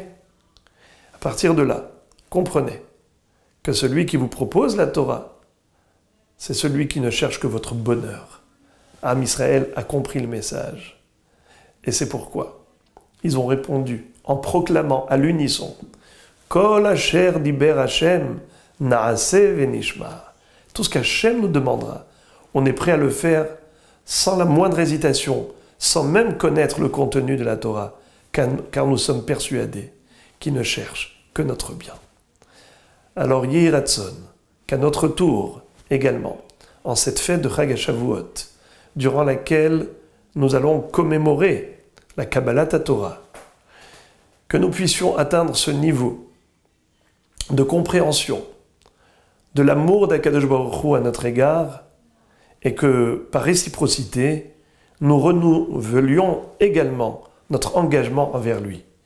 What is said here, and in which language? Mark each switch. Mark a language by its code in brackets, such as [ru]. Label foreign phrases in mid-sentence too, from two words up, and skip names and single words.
[fr] À partir de là, comprenez que celui qui vous propose la Torah, c'est celui qui ne cherche que votre bonheur. [he] עם ישראל [fr] a compris le message. Et c'est pourquoi ils ont répondu en proclamant à l'unisson [he] כל אשר דיבר השם נעשה ונשמע. [fr] Tout ce qu'Hachem nous demandera, on est prêt à le faire sans la moindre hésitation, sans même connaître le contenu de la Torah, car nous sommes persuadés qu'il ne cherche que notre bien. Alors [he] יהי רצון, [fr] qu'à notre tour également, en cette fête de [he] חג השבועות, [fr] durant laquelle nous allons commémorer la [he] קבלת תורה, [fr] que nous puissions atteindre ce niveau de compréhension de l'amour d' [he] הקדוש ברוך הוא [fr] à notre égard, et que, par réciprocité, nous renouvelions également notre engagement envers lui.